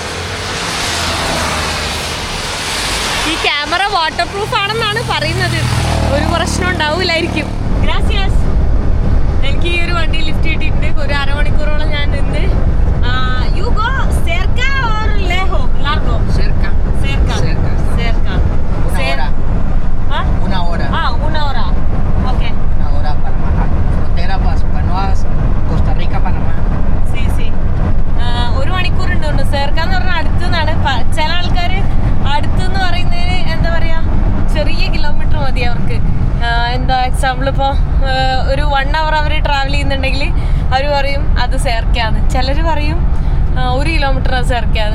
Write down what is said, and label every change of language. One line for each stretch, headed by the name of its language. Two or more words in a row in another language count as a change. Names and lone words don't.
Malayalam: ഈ ക്യാമറ
English: water proof
Malayalam: ആണെന്നാണ് പറയുന്നത്. ഒരു പ്രശ്നം ഉണ്ടാവില്ലായിരിക്കും. ഗ്രാസിയാസ്. എനിക്ക് ഈ ഒരു വണ്ടി ലിഫ്റ്റ് കിട്ടിയിട്ടുണ്ട്. ഒരു അരമണിക്കൂറോളം ഞാൻ നിന്ന്.
English: you go
Malayalam: സെർക്ക ഓർ
Spanish: lejos largo? Cerca. Cerca. Cerca. Cerca. Una hora. Una hora. Okay. Una hora para bajar. Frontera Canoas, Costa Rica, Panamá. Sí, sí.
Malayalam: ഒരു മണിക്കൂറുണ്ട് തോന്നുന്നു. സെർക്ക എന്ന് പറഞ്ഞാൽ അടുത്തുനിന്നാണ്. ചില ആൾക്കാർ അടുത്തെന്ന് പറയുന്നതിന് എന്താ പറയാ, ചെറിയ കിലോമീറ്റർ മതി അവർക്ക്. എന്താ എക്സാമ്പിൾ ഇപ്പോൾ ഒരു 1 hour അവർ ട്രാവൽ ചെയ്യുന്നുണ്ടെങ്കിൽ അവർ പറയും അത് സെർക്കാന്ന്. ചിലർ പറയും 1 കിലോമീറ്റർ അത് സെർക്കാന്ന്.